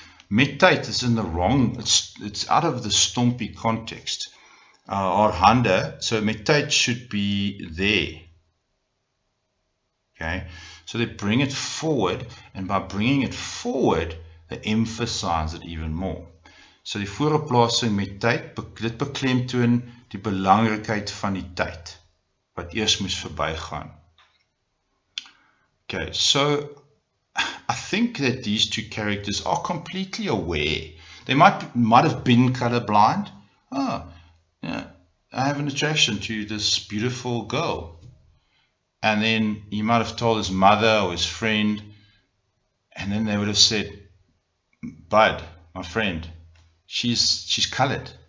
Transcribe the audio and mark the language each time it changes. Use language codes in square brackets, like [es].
[en] Met tyd is in the wrong, it's out of the stompie context. Haar hande, so met tyd should be there. Okay, so they bring it forward, and by bringing it forward, they emphasize it even more. [af] So die vooroplasing met tyd, dit beklemtoon die belangrikheid van die tyd, wat eers moes verbygaan. [en] Okay, so I think that these two characters are completely aware. They might have been colorblind. Oh, yeah, I have an attraction to this beautiful girl. And then he might have told his mother or his friend, and then they would have said, Bud, my friend, she's colored.